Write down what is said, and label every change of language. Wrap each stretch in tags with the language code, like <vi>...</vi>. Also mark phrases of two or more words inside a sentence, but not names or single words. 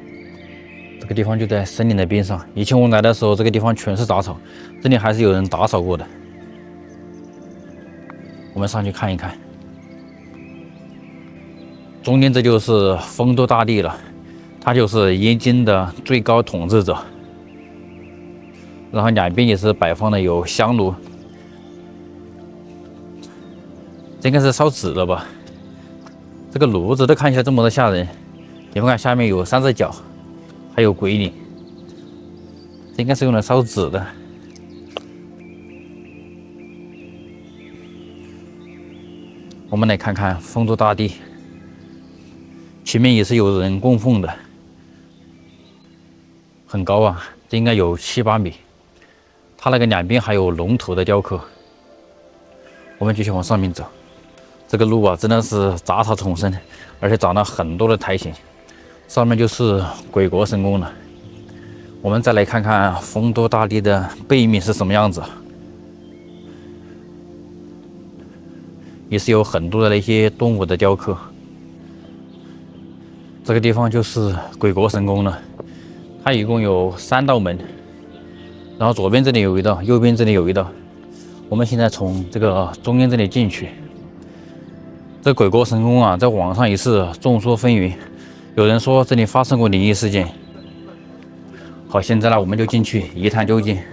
<zh>這個地方就在森林的邊上。以前我來的時候，這個地方全是雜草，這裡還是有人打掃過的。我們上去看一看。中間這就是酆都大帝了，他就是燕京的最高統治者。然後兩邊也是擺放的有香爐，這應該是燒紙的吧？這個爐子都看起來這麼的嚇人。你們看下面有3隻腳，還有鬼臉，這應該是用來燒紙的。我們來看看酆都大帝，前面也是有人供奉的，很高啊，這應該有7、8米。它那個兩邊還有龍頭的雕刻。我們繼續往上面走，這個路啊真的是雜草叢生，而且長了很多的苔蘚。上面就是鬼國神宮了。我們再來看看酆都大帝的背面是什麼樣子，也是有很多的那些動物的雕刻。這個地方就是鬼國神宮了，它一共有3道門。然後左邊這裡有一道，右邊這裡有一道。我們現在從這個中間這裡進去。這鬼國神宮啊，在網上也是眾說紛紜，有人說這裡發生過靈異事件。好，現在呢，我們就進去一探究竟。</zh>